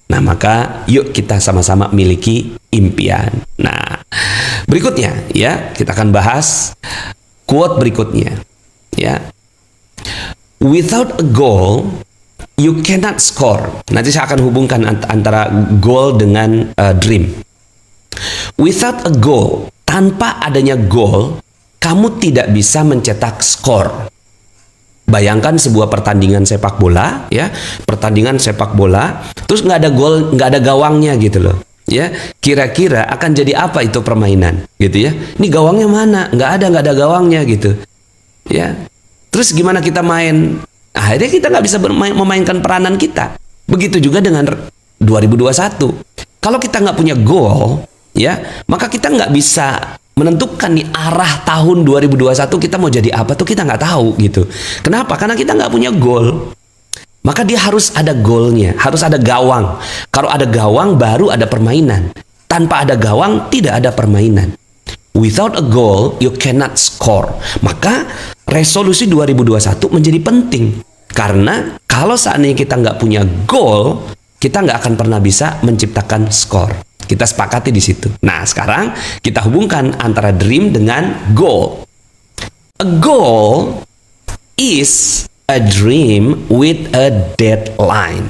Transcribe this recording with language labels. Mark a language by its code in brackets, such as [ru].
[id] Nah, maka yuk kita sama-sama miliki impian. Nah, berikutnya ya, kita akan bahas quote berikutnya. Ya. [en] Without a goal, you cannot score. [id] Nanti saya akan hubungkan antara goal dengan dream. [en] Without a goal, [id] tanpa adanya goal, kamu tidak bisa mencetak skor. Bayangkan sebuah pertandingan sepak bola, ya, pertandingan sepak bola, terus nggak ada gol, nggak ada gawangnya gitu loh, ya. Kira-kira akan jadi apa itu permainan, gitu ya? Ini gawangnya mana? Nggak ada gawangnya gitu, ya. Terus gimana kita main? Akhirnya kita nggak bisa memainkan peranan kita. Begitu juga dengan 2021. Kalau kita nggak punya goal, ya, maka kita nggak bisa menentukan nih arah tahun 2021 kita mau jadi apa tuh kita nggak tahu gitu. Kenapa? Karena kita nggak punya goal. Maka dia harus ada goalnya, harus ada gawang. Kalau ada gawang baru ada permainan. Tanpa ada gawang tidak ada permainan. [en] Without a goal you cannot score. [id] Maka resolusi 2021 menjadi penting. Karena kalau seandainya kita nggak punya goal, kita nggak akan pernah bisa menciptakan skor. Kita sepakati di situ. Nah, sekarang kita hubungkan antara dream dengan goal. [en] A goal is a dream with a deadline.